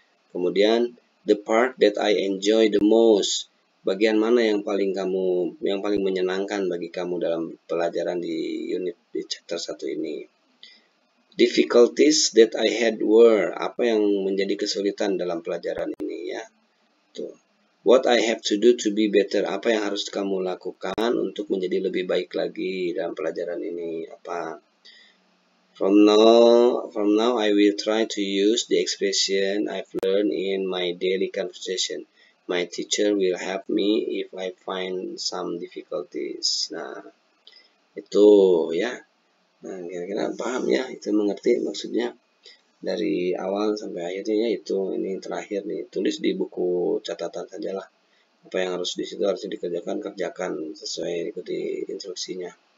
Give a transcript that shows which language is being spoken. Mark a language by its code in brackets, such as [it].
[id] Kemudian [en] the part that I enjoy the most, [id] bagian mana yang paling menyenangkan bagi kamu dalam pelajaran di unit di chapter 1 ini. [en] Difficulties that I had were, [id] apa yang menjadi kesulitan dalam pelajaran ini ya. Tuh. [en] What I have to do to be better, [id] apa yang harus kamu lakukan untuk menjadi lebih baik lagi dalam pelajaran ini, apa. [en] From now I will try to use the expression I've learned in my daily conversation. My teacher will help me if I find some difficulties. [id] Nah, itu ya. Nah, kira-kira paham ya, itu mengerti maksudnya dari awal sampai akhirnya ya, itu ini terakhir nih, tulis di buku catatan sajalah. Apa yang harus di situ harus kerjakan sesuai ikuti instruksinya.